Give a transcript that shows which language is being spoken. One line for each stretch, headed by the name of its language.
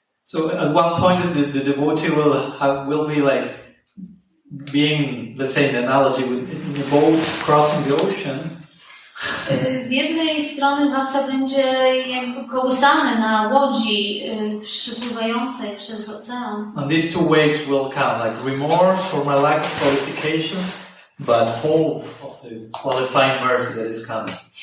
English: So at one point the devotee will be like being, let's say, the analogy with the boat crossing the ocean.
Polish: Z jednej strony Bhakta będzie jakby kołysany na łodzi przepływającej przez ocean.
English: And these two waves will come, like remorse for my lack of qualifications, but hope of the qualifying mercy that is coming.